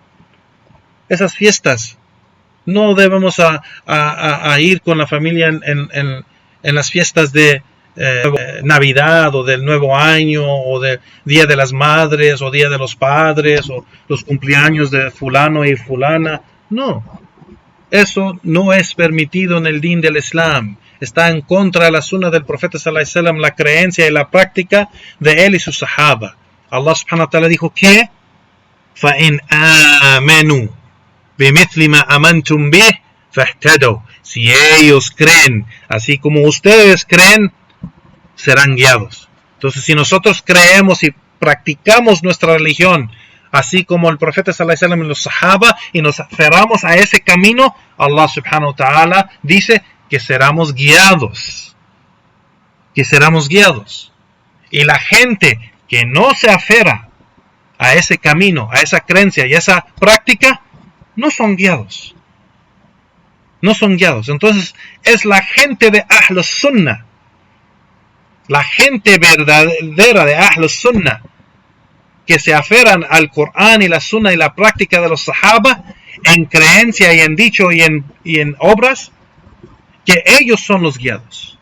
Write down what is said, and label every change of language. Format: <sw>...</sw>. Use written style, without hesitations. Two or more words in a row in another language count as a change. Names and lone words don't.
<es>Esas fiestas, no debemos a ir con la familia en las fiestas de Navidad, o del Nuevo Año, o del Día de las Madres, o Día de los Padres, o los cumpleaños de fulano y fulana. No. Eso no es permitido en el din del Islam. Está en contra de la sunna del profeta</es> <ar>صلى الله عليه وسلم,</ar> <es>la creencia y la práctica de él y sus sahaba.</es> <ar>الله سبحانه وتعالى</ar> <es>dijo que</es> <ar>فَإِنْ آمَنُوا بِمِثْلِ مَا أَمَنْتُمْ بِهِ فَاهْتَدَوْا.</ar> <es>Si ellos creen así como ustedes creen, serán guiados. Entonces, si nosotros creemos y practicamos nuestra religión así como el profeta</es> <ar>صلى الله عليه وسلم</ar> <es>y los sahaba, y nos aferramos a ese camino,</es> <ar>الله سبحانه وتعالى</ar> <es>dice que seremos guiados. que seremos guiados. Y la gente que no se aferra a ese camino, a esa creencia y a esa práctica, no son guiados. No son guiados. Entonces es la gente de</es> <ar>أهل السنة,</ar> <es>la gente verdadera de</es> <ar>أهل السنة,</ar> <es>que se aferran al Corán y la Sunnah y la práctica de los Sahaba en creencia y en dicho y en obras, que ellos son los guiados.</es>